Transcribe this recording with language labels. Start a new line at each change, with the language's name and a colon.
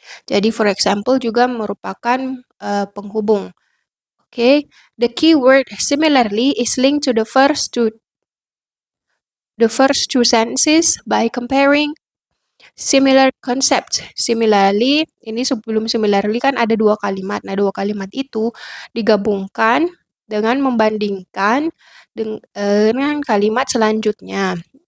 Indonesian: Jadi, for example juga merupakan penghubung.
English: Okay, the keyword similarly is linked to the first two sentences by comparing similar concept.
Indonesian: Similarly, ini sebelum similarly kan ada dua kalimat. Nah, dua kalimat itu digabungkan dengan membandingkan dengan kalimat selanjutnya.